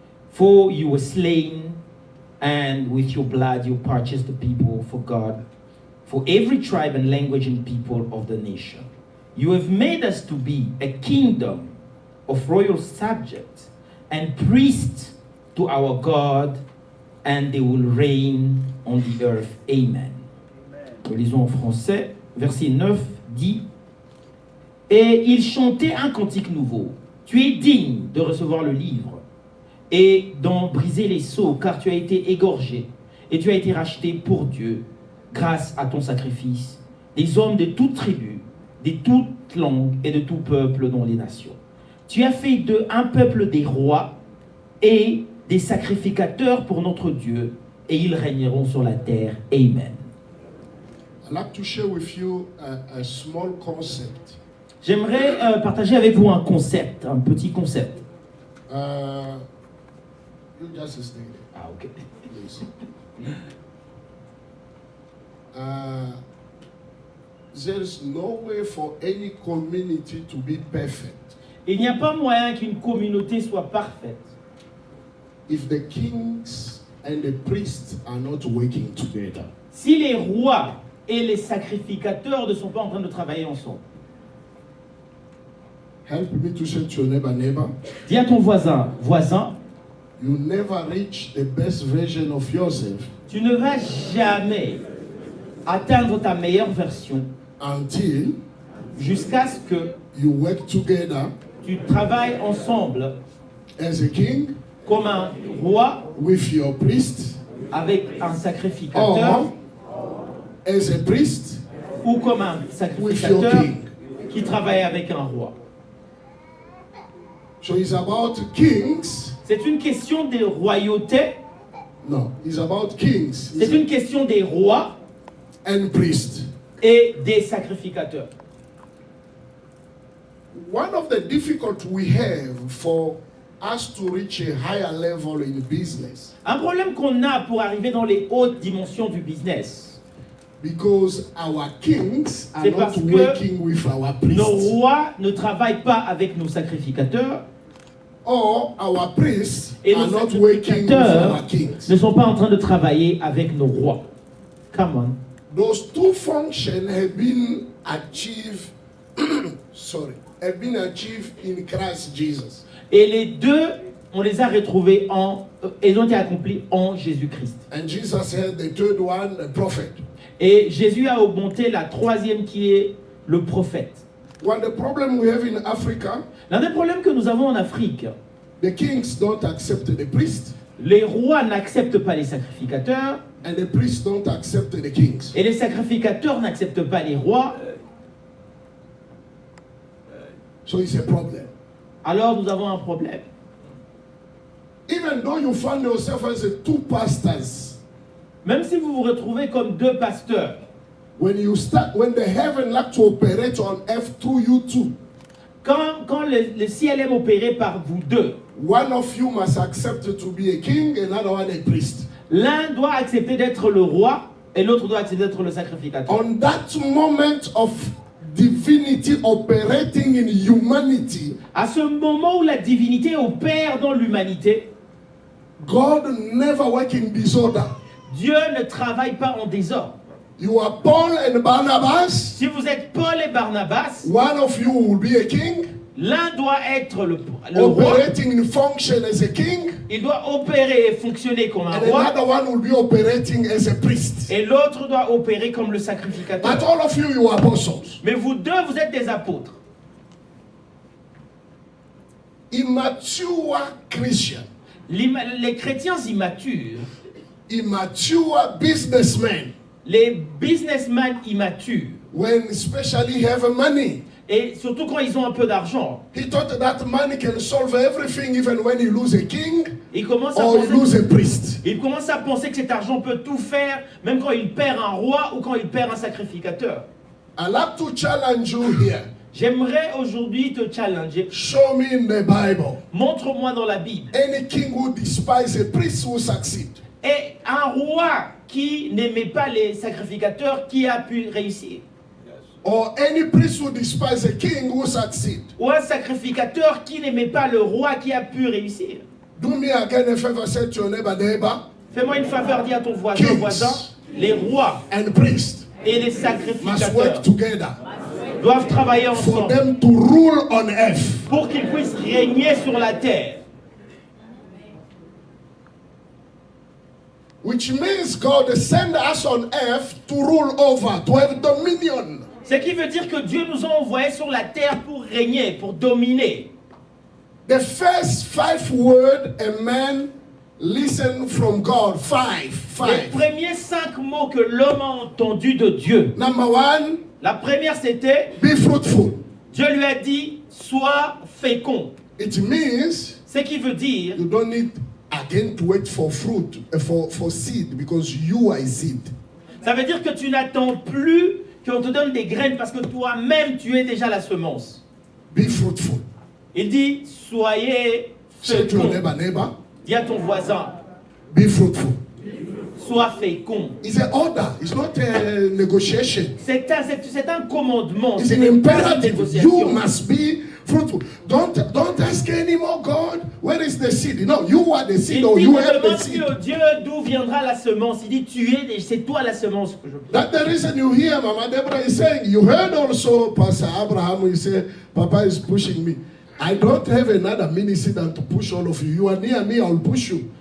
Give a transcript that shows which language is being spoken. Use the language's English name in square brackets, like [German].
[English] For you were slain, and with your blood you purchased the people for God, for every tribe and language and people of the nation. You have made us to be a kingdom of royal subjects and priests to our God, and they will reign on the earth. Amen. [French] Nous lisons en français. Verset 9 dit, et ils chantaient un cantique nouveau. Tu es digne de recevoir le livre et d'en briser les sceaux, car tu as été égorgé et tu as été racheté pour Dieu grâce à ton sacrifice, des hommes de toute tribu, de toute langue et de tout peuple dans les nations. Tu as fait d'eux un peuple des rois et des sacrificateurs pour notre Dieu, et ils régneront sur la terre. Amen. [English] I'd like to share with you a small concept. [French] J'aimerais partager avec vous un concept, un petit concept. [English] You just stay there, Ah, ok. please. There's no way for any community to be perfect [French] Il n'y a pas moyen qu'une communauté soit parfaite [English] if the kings and the priests are not working together. [French] si les rois et les sacrificateurs ne sont pas en train de travailler ensemble. [English] Help me to say to your neighbor, [French] Dis à ton voisin, voisin, [English] you never reach the best version of yourself [French] tu ne vas jamais atteindre ta meilleure version [English] until [French] jusqu'à ce que [English] you work together [French] tu travailles ensemble [English] as a king [French] comme un roi [English] with your priest [French] avec un sacrificateur [English] or as a priest [French] ou comme un [English] with your [French] sacrificateur [English] king. [French] qui travaille avec un roi. [English] So it's about kings. [French] C'est une question des royautés, [English] No, it's about kings [French] c'est une question des rois [English] and priests. [French] et des sacrificateurs. [English] One of the difficulties we have for us to reach a higher level in business, [French] Un problème qu'on a pour arriver dans les hautes dimensions du business, [English] because our kings are [French] C'est [English] not [French] parce que [English] working with our [French] nos [English] priests, [French] rois ne travaillent pas avec nos sacrificateurs [English] or our priests [French] et [English] are [French] nos [English] not working with [French] sacrificateurs [English] our kings. [French] ne sont pas en train de travailler avec nos rois. [English] Come on. Those two functions have been achieved. Have been achieved in Christ Jesus. [French] Et les deux, on les a retrouvés ils ont été accomplis en Jésus-Christ. [English] And Jesus had the third one, the prophet. [French] Et Jésus a augmenté la troisième qui est le prophète. [English] One the problem we have in Africa, [French] L'un des problèmes que nous avons en Afrique, [English] the kings don't accept the priest, [French] les rois n'acceptent pas les sacrificateurs [English] and the priests don't accept the kings. [French] et les sacrificateurs n'acceptent pas les rois. [English] So it's a problem. [French] Alors nous avons un problème. [English] Even though you find yourself as a two pastors, [French] Même si vous vous retrouvez comme deux pasteurs, [English] when the heaven like to operate on earth through you too, [French] Quand le ciel aime opérer par vous deux, [English] one of you must accept to be a king, another one a priest. [French] l'un doit accepter d'être le roi et l'autre doit accepter d'être le sacrificateur. [English] On that moment of divinity operating in humanity, [French] À ce moment où la divinité opère dans l'humanité, [English] God never work in disorder. [French] Dieu ne travaille pas en désordre. [English] You are Paul and Barnabas. [French] Si vous êtes Paul et Barnabas, [English] One of you will be a king, [French] l'un doit être le roi, [English] operating in function as a king, [French] il doit opérer et fonctionner comme un [English] and [French] roi, [English] another one will be operating as a priest. [French] et l'autre doit opérer comme le [English] But [French] sacrificateur. [English] all of you, you are apostles. [French] Mais vous deux, vous êtes des apôtres. [English] Immature Christian, [French] Les chrétiens immatures, [English] immature businessmen, [French] les businessmen immatures, [English] when especially have money, [French] et surtout quand ils ont un peu d'argent, [English] he thought that money can solve everything, even when you lose a king [French] ils commencent à [English] or you lose [French] penser, [English] a priest. [French] ils commencent à penser que cet argent peut tout faire, même quand il perd un roi ou quand il perd un sacrificateur. [English] I like to challenge you here. [French] J'aimerais aujourd'hui te challenger. [English] Show me in the Bible [French] Montre-moi dans la Bible. [English] any king who despise a priest who succeed. [French] Et un roi qui n'aimait pas les sacrificateurs, qui a pu réussir? [English] Or any priest who despise a king who succeed. [French] Ou un sacrificateur qui n'aimait pas le roi, qui a pu réussir? [English] Do me again a favor, say to your neighbor, [French] Fais-moi une faveur, dis à ton voisin, les rois [English] and priest [French] et les [English] must work [French] sacrificateurs [English] together [French] doivent travailler [English] for [French] ensemble [English] them to rule on earth. [French] pour qu'ils puissent régner sur la terre. [English] Which means God send us on earth to rule over, to have dominion. [French] Ce qui veut dire que Dieu nous a envoyés sur la terre pour régner, pour dominer. [English] The first 5 words a man listen from God, [French] Les [English] five. [French] premiers 5 mots que l'homme a entendus de Dieu. [English] Number 1, [French] La première c'était, [English] be fruitful. [French] Dieu lui a dit, sois fécond. [English] It means [French] Ce qui veut dire, [English] you don't need again to wait for fruit, for seed, because you are a seed. [French] ça veut dire que tu n'attends plus qu'on te donne des graines parce que toi-même tu es déjà la semence. [English] Be fruitful. [French] Il dit, soyez [English] Say to your [French] fécond. [English] neighbor, [French] Dis à ton voisin, [English] be fruitful. [French] sois fécond. [English] It's an order, it's not a negotiation. [French] C'est un commandement, [English] It's [French] c'est [English] an [French] une [English] imperative. You [French] négociation. [English] must be fruitful. Don't ask anymore, God, where is the seed? No, you are the [French] Il [English] seed [French] dit, [English] or [French] ne [English] you have the [French] demande [English] seed. [French] plus au Dieu d'où viendra la semence. Il dit, c'est toi la semence que je [English] That's the reason you hear Mama Deborah is saying. You heard also Pastor Abraham, he said, Papa is pushing me. I don't have another ministry than to push all of you. You are near me, I'll push you.